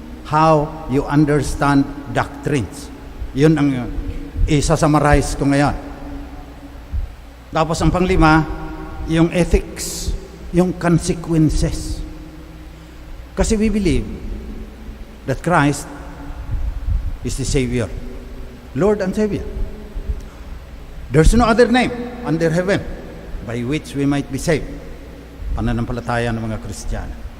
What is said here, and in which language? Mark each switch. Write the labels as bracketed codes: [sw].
[en] How you understand doctrines. [tl] Yun ang isa-summarize ko ngayon. Tapos ang pang-lima, yung ethics, yung consequences. [en] Kasi we believe that Christ is the Savior, Lord and Savior. There's no other name under heaven by which we might be saved. [tl] Pananampalataya ng mga Kristiyano.